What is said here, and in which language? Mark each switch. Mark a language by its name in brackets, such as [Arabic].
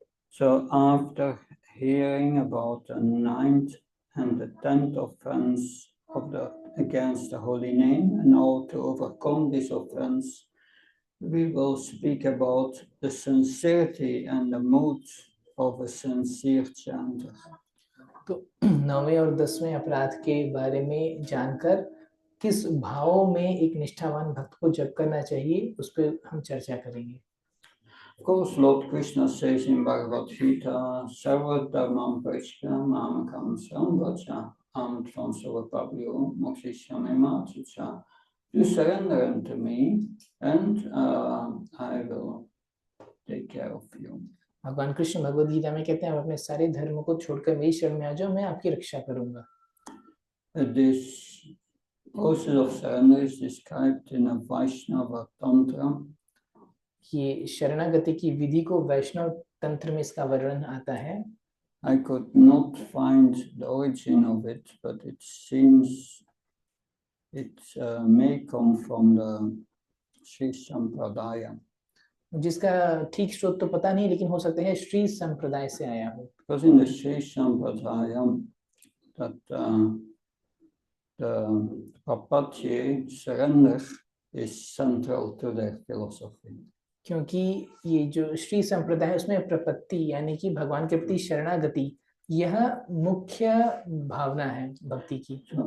[English] So after hearing about the 9th and the 10th offense against the holy name and how to overcome this offense, we will speak about the sincerity and the mood of a sincere chanter. [Hindi] तो 9वें और 10वें अपराध के बारे में जानकर किस भाव में एक निष्ठावान भक्त को जप करना चाहिए उस पर हम चर्चा करेंगे. [English] Of course, Lord Krishna says in Bhagavad Gita, [Sanskrit] Sarva Dharmam Parishya Mamakam Samvacha Am Tvam Sarvapabhyo Mokshishami Matucha. [English] You surrender unto me and I will take care of you. [Hindi] भगवान कृष्ण भगवद गीता में कहते हैं, आप अपने सारे धर्म को छोड़कर मेरी शरण में आ जाओ, मैं आपकी रक्षा करूंगा. [English] This process of surrender is described in a Vaishnava Tantra. [Hindi] ये शरणागति की विधि को वैष्णव तंत्र में इसका वर्णन आता है. [English] I could not find the origin of it, but it seems it may come from the Sri Sampradaya. [Hindi] जिसका ठीक स्रोत तो पता नहीं, लेकिन हो सकता है श्री संप्रदाय से आया हो. [English] Because in the Sri Sampradaya, that the Papatya surrender is central to their philosophy. [Hindi] क्योंकि ये जो श्री संप्रदाय है उसमें प्रपत्ति यानी कि भगवान के प्रति शरणागति यह मुख्य भावना है भक्ति की.